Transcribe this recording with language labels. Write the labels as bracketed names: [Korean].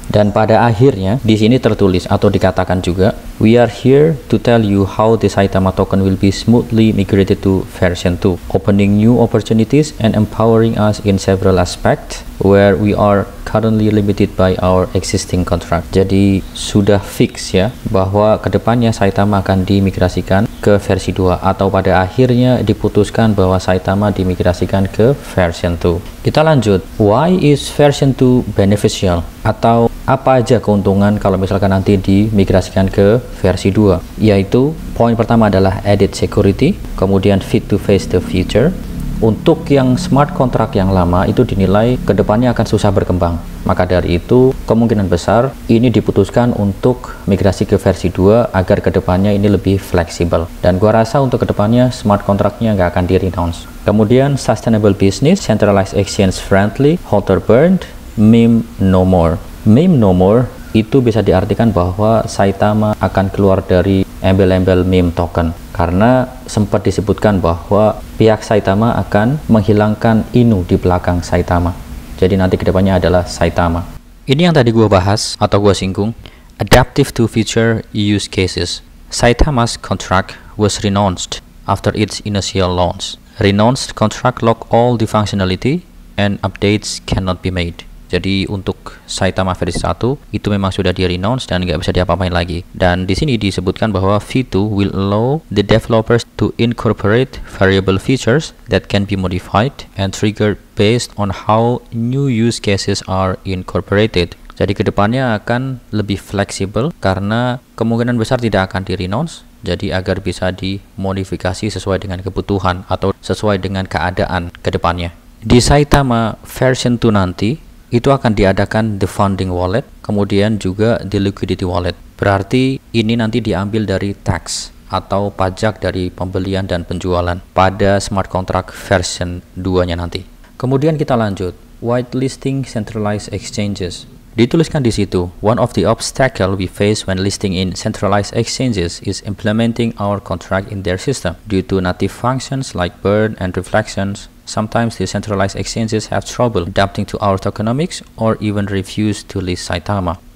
[Indonesian] Dan pada akhirnya di sini tertulis atau dikatakan juga, [English] we are here to tell you how the Saitama token will be smoothly migrated to version 2, opening new opportunities and empowering us in several aspects where we are currently limited by our existing contract. [Indonesian] Jadi sudah fix ya bahwa kedepannya Saitama akan dimigrasikan ke versi 2 atau pada akhirnya diputuskan bahwa Saitama dimigrasikan ke version 2. Kita lanjut, [English] why is version 2 beneficial? [Indonesian] Atau apa aja keuntungan kalau misalkan nanti dimigrasikan ke versi 2? Yaitu poin pertama adalah [English] added security, kemudian fit to face the future. [Indonesian] Untuk yang smart contract yang lama itu dinilai kedepannya akan susah berkembang. Maka dari itu kemungkinan besar ini diputuskan untuk migrasi ke versi 2 agar kedepannya ini lebih fleksibel. Dan gua rasa untuk kedepannya smart contract-nya nggak akan di-renounce. [English] Kemudian sustainable business, centralized exchange friendly, holder burned, meme no more. [Indonesian] Meme no more itu bisa diartikan bahwa Saitama akan keluar dari embel-embel meme token karena sempat disebutkan bahwa pihak Saitama akan menghilangkan Inu di belakang Saitama. Jadi nanti kedepannya adalah Saitama. Ini yang tadi gua bahas atau gua singgung, [English] adaptive to future use cases. Saitama's contract was renounced after its initial launch. Renounced contract lock all the functionality and updates cannot be made. [Indonesian] Jadi untuk Saitama versi 1 itu memang sudah di-renounce dan nggak bisa diapa-apain lagi. Dan di sini disebutkan bahwa [English] V2 will allow the developers to incorporate variable features that can be modified and triggered based on how new use cases are incorporated. [Indonesian] Jadi kedepannya akan lebih fleksibel karena kemungkinan besar tidak akan di-renounce. Jadi agar bisa dimodifikasi sesuai dengan kebutuhan atau sesuai dengan keadaan kedepannya. Di Saitama version 2 nanti itu akan diadakan the funding wallet, kemudian juga the liquidity wallet. Berarti ini nanti diambil dari tax atau pajak dari pembelian dan penjualan pada smart contract version 2-nya nanti. Kemudian kita lanjut, [English] whitelisting centralized exchanges. [Indonesian] Dituliskan di situ, [English] one of the obstacle we face when listing in centralized exchanges is implementing our contract in their system. Due to native functions like burn and reflections, sometimes the centralized exchanges have trouble adapting to our tokenomics or even refuse to list Saitama.